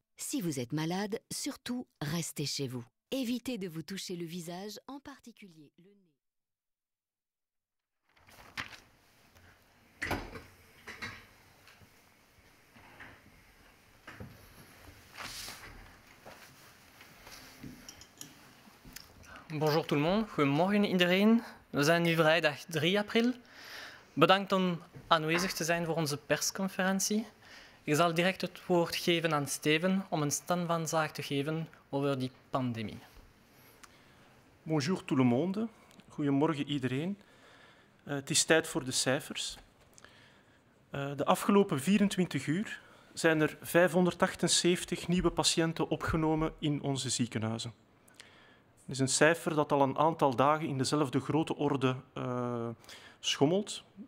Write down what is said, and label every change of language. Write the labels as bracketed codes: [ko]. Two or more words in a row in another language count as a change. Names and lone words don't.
[fr] Si vous êtes malade, surtout, restez chez vous. Évitez de vous toucher le visage, en particulier le nez. Bonjour tout le monde, [nl] goedemorgen iedereen. We zijn nu vrijdag 3 april. Bedankt om aanwezig te zijn voor onze persconferentie. Ik zal direct het woord geven aan Steven om een stand van zaak te geven over die pandemie. [fr] Bonjour tout le monde, [nl] goedemorgen iedereen. Het is tijd voor de cijfers. De afgelopen 24 uur zijn er 578 nieuwe patiënten opgenomen in onze ziekenhuizen. Dat is een cijfer dat al een aantal dagen in dezelfde grote orde schommelt.